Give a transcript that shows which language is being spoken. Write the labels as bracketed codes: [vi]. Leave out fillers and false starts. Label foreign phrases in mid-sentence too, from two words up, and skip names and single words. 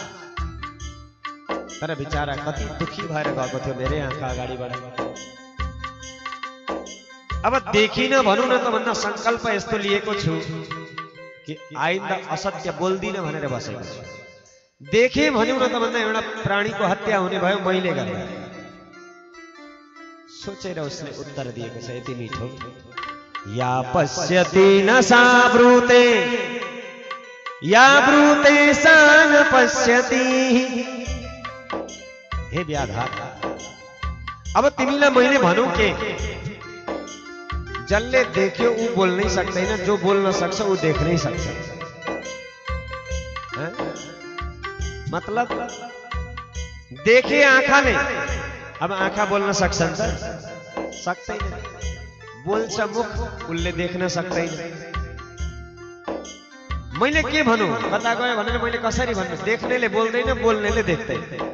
[ne] तर बिचारा कति दुखी भएर गएको थियो मेरै आँखा अगाडिबाट अब देखिन भनौँ न त भन्दा संकल्प यस्तो लिएको छु कि आइन्दा असत्य बोल्दिन भनेर बसेको छु देखे भन्यौ न त भन्दा एउटा प्राणीको हत्या हुने भयो मैले गर्दा सोचेर उसले उत्तर दिएको छ यति मिठो [sa] या पश्यति न सा ब्रूते या ब्रूते सा न पश्यति [ne] हे व्याधा अब तिमीलाई मैले भनौं के जसले देख्यो ऊ बोल्नै सक्दैन जो बोल्न सक्छ ऊ देख्नै सक्छ मतलब देखे आँखाले अब आँखा बोल्न सक्छन् त सक्दैन बोल्छ मुख उसले देख्न सक्दैन मैले के भनौं कता गयो भनेर मैले कसरी भन्नु देख्नेले बोल्दैन बोल्नेले देख्दैन